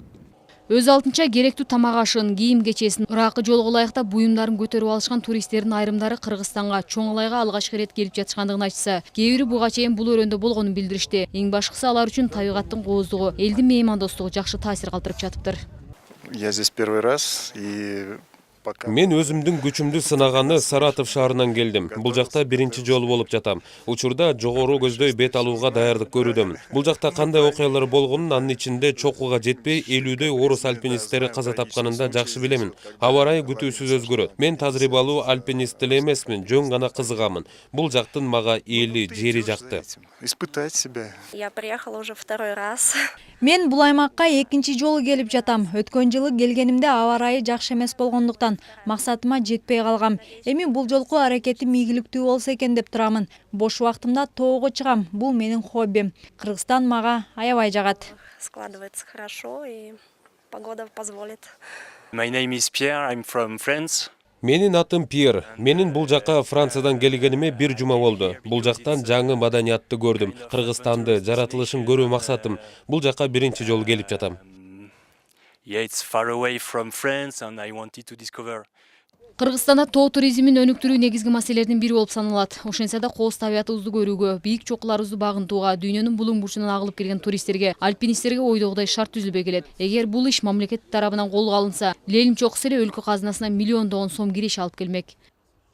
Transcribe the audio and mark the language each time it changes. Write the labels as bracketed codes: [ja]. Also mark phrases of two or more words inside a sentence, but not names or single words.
[ky] Өз алтынча керектүү тамак ашын, кийим кечесин, ыракы жолго ылайыктап буюмдарын көтөрүп алышкан туристтердин айрымдары Кыргызстанга, Чоң Алайга алгачкы ирет келип жатышкандыгын айтса, кээ бири буга чейин бул өрөөндө болгонун билдиришти. Эң башкысы алар үчүн табигаттын кооздугу, элдин меймандостугу жакшы таасир калтырып жатыптыр. [ru] Я здесь первый раз и [ky] Мен өзүмдүн күчүмдү сынаганы Саратов шаарынан келдим. Бул жакта биринчи жолу болуп жатам. Учурда жогору көздөй бет алууга даярдык көрүүдөмүн. Бул жакта кандай окуялар болгонун, анын ичинде чокуга жетпей 50дөй орус альпинисттери каза тапканын да жакшы билемин. Аба ырайы күтүүсүз өзгөрөт. Мен тажрыйбалуу альпинист эле эмесмин, жөн гана кызыгамын. Бул жактын мага эли, жери жакты. [ru] испытать себя. Я приехала уже второй раз. [ky] Мен бул аймакка экинчи жолу келип жатам. Өткөн жылы келгенимде аба ырайы жакшы эмес болгондуктан максатыма жетпей калгам. Эми бул жолку аракетим ийгиликтүү болсо экен деп турамын. Бош убактымда тоого чыгам. Бул менин хоббим. Кыргызстан мага аябай жагат. [ru] Складывается хорошо и погода позволит. [en] My name is Pierre, I'm from France. [ky] Менин атым Пьер. Менин бул жакка Франциядан келгениме 1 жума болду. Бул жактан жаңы маданиятты көрдүм. Кыргызстанды, жаратылышын көрүү максатым. Бул жакка биринчи жолу келип жатам. [en] Yeah, it's far away from France and I wanted to discover. [ky] Кыргызстанда тоо туризмин өнүктүрүү негизги маселелердин бири болуп саналат. Ошентсе да кооз табиятыбызды көрүүгө, бийик чокуларыбызды багынтууга, дүйнөнүн булуң бурчунан агылып келген туристтерге, альпинисттерге ойдогудай шарт түзүлбөй келет. Эгер бул иш мамлекет тарабынан колго алынса, Ленин чокусу эле өлкө казынасына миллиондогон сом кириш алып келмек.